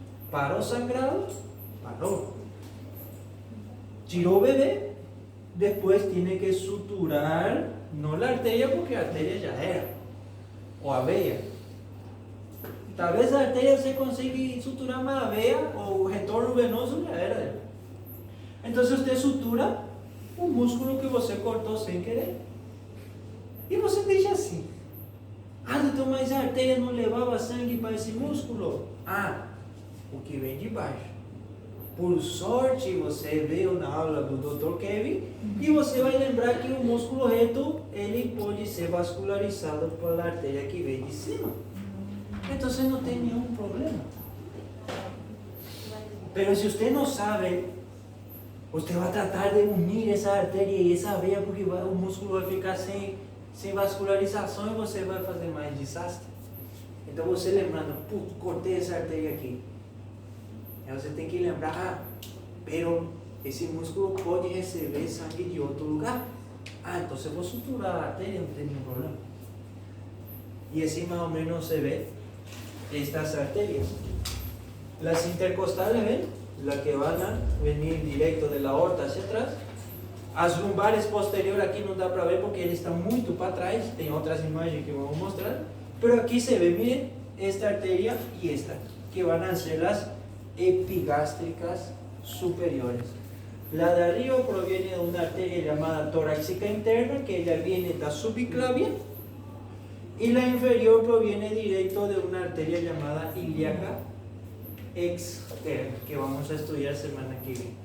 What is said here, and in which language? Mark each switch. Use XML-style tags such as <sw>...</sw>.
<es>Paró sangrado, paró. Tiró bebé, después tiene que suturar, no la arteria porque la arteria ya era, o había. Tal vez la arteria se consigue suturar más</es> <pt>vea o retorno venoso</pt> <es>ya era. Entonces usted sutura un músculo</es> <pt>que você cortou sem querer. E você deixa assim. Ah, doutor, mas a artéria não levava sangue para esse músculo? Ah, o que vem de baixo. Por sorte, você veio na aula do Dr. Kevin e você vai lembrar que o músculo reto ele pode ser vascularizado pela artéria que vem de cima. Então não tem nenhum problema. Pero se você não sabe, você vai tratar de unir essa artéria e essa veia porque o músculo vai ficar sem vascularização e você vai fazer mais desastre. Então você lembrando, putz, cortei essa artéria aqui. Aí você tem que lembrar, pero esse músculo pode receber sangue de outro lugar. Então eu vou suturar a artéria, não tem nenhum problema.</pt> <es>Y así más o menos se ve estas arterias. Las intercostales, ¿ven? Las que van a venir directo de la aorta hacia atrás.</es> <pt>As lumbares posteriores aquí no dá para ver porque ele está muito para trás. Tem outras imagens que</pt> <es>vamos a mostrar. Pero aquí se ve, miren, esta arteria y esta, que van a ser las epigástricas superiores. La de arriba proviene de una arteria llamada torácica interna, que ella viene de la subclavia. Y la inferior proviene directo de una arteria llamada ilíaca externa, que vamos a estudiar semana que viene.</es>